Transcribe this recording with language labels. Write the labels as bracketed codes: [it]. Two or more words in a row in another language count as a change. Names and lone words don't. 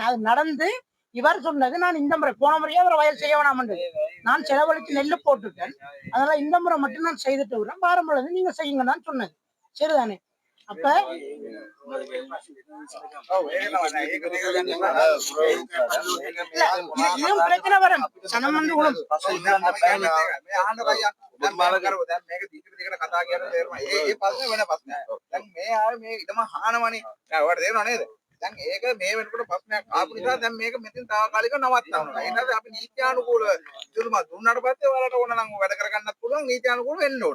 [ta] அது நடந்து இவர் சொன்னது நான் இந்த முறை போன முறையே அவர் வயல் செய்ய வேணாம், நான் செலவழித்து நெல்லு போட்டுட்டேன், அதனால இந்த முறை மட்டும் நான் செய்துட்டு விடுறேன், பாரம்பரிய நீங்க செய்யுங்கன்னு சொன்னது சரிதானே. அப்ப இதுவும் பிரச்சனை வரும் சனம் வந்து [si] දැන් ඒක මේ වෙනකොට ප්‍රශ්නයක් ආපු නිසා දැන් මේක මෙතෙන් තාවකාලිකව නවත්තනවා. ඒ නිසා අපි නීත්‍යානුකූල ඉතුරුම දුන්නාට පස්සේ ඔයාලට ඕන නම් වැඩ කරගන්නත් පුළුවන්, නීත්‍යානුකූලව වෙන්න ඕන.